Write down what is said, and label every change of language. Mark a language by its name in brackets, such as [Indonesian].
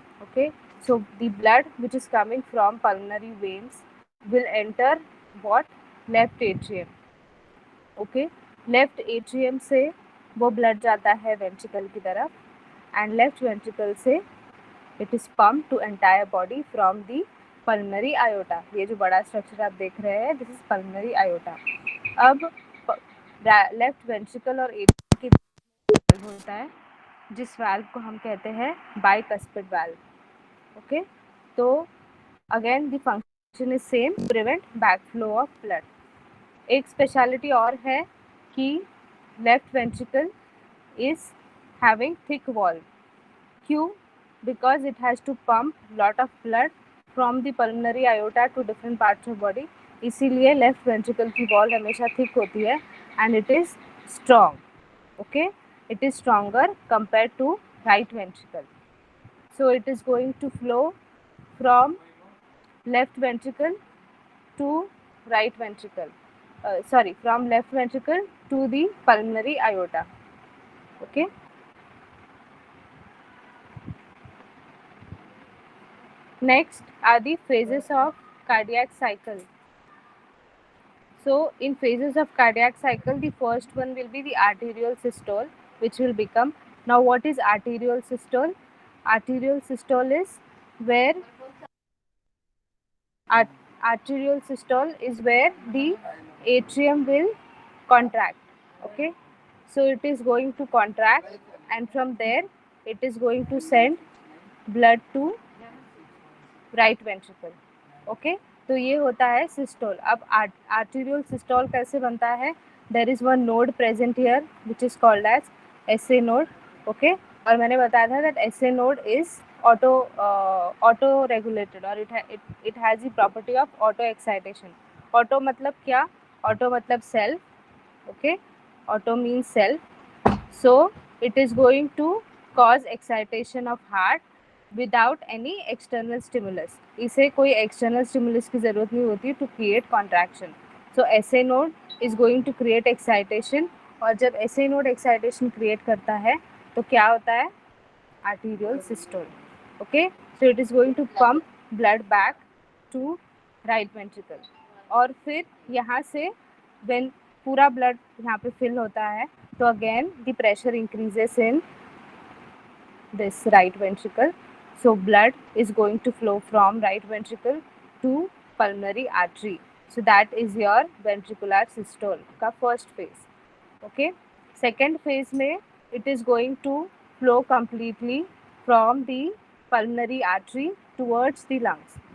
[English] Okay, so the blood which is coming from pulmonary veins will enter what? Left atrium. Okay, left atrium [Hindi] से वो [English] blood [Hindi] जाता है [English] ventricle [Hindi] की तरफ [English] and left ventricle से it is pumped to entire body from the pulmonary aorta. [Hindi] ये जो बड़ा structure आप देख रहे हैं, [English] this is pulmonary aorta. [Hindi] अब लेफ्ट वेंट्रिकल और एट्रियम के बीच होता है जिस वाल्व को हम कहते हैं बाइकस्पिड वाल्व. [English] okay, [Hindi] तो [English] Again the function is same, prevent backflow of blood. [Hindi] एक [English] speciality [Hindi] और है कि [English] Left ventricle is having thick wall. [Hindi] क्यों? [English] Because it has to pump lot of blood from the pulmonary aorta to different parts of body. [Hindi] इसीलिए left ventricle की wall हमेशा thick होती है [English] And it is strong. Okay, it is stronger compared to right ventricle. So it is going to flow from left ventricle to right ventricle. From left ventricle to the pulmonary aorta. Okay. Next are the phases of cardiac cycle. So in phases of cardiac cycle, the first one will be the arterial systole, which will become. Now what is arterial systole? Arterial systole is where arterial systole is where the atrium will contract. Okay, so it is going to contract and from there it is going to send blood to right ventricle. [Hindi] Okay, तो ये होता है systole. अब arterial systole कैसे बनता है? [English] There is one node present here which is called as SA node. Okay, [Hindi] और मैंने बताया था [English] That SA node is auto regulated और it has the property of auto excitation. Auto [Hindi] मतलब क्या? [English] auto [Hindi] मतलब [English] Self. Okay, auto means self. So it is going to cause excitation of heart without any external stimulus. [Hindi] इसे कोई external stimulus की ज़रूरत नहीं होती [English] To create contraction. So SA node is going to create excitation [Hindi] और जब [English] SA node excitation create [Hindi] करता है तो क्या होता है? [English] Arterial systole. Okay, so it is going to pump blood back to right ventricle [Hindi] और फिर यहाँ से [English] when [Hindi] पूरा [English] blood [Hindi] यहाँ पे [English] fill [Hindi] होता है तो [English] Again the pressure increases in this right ventricle. So blood is going to flow from right ventricle to pulmonary artery. So that is your ventricular systole [Hindi] का [English] first phase. Okay, second phase [Hindi] में [English] it is going to flow completely from the pulmonary artery towards the lungs.